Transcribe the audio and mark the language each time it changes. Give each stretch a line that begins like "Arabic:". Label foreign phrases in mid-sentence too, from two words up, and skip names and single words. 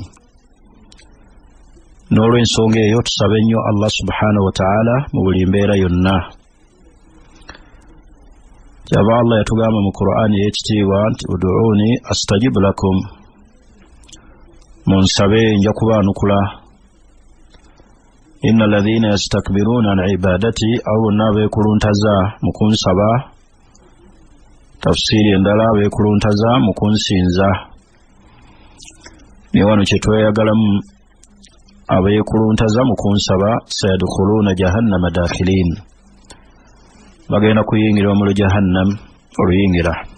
Ganda: N'olw'ensonga eyo tusabe nnyo
Arabic: الله سبحانه وتعالى
Ganda: mu buli mbeera yonna. Kyava Allah yatugamba mu Qur'ani ey'ekitiibwa nti
Arabic: ادعوني أستجب لكم,
Ganda: munsabe nja kubaanukula.
Arabic: إن الذين يستكبرون عن عبادتي,
Ganda: abo bonna abeekuluntaza mu kunsaba. Tafsiri endala, abeekuluntaza mu kunsinza. Ne wano kye tweyagalamu, abeekuluntaza mu kunsaba,
Arabic: سيدخلون جهنم داخرين,
Ganda: bagenda kuyingira omuliro jahannam oluyingira.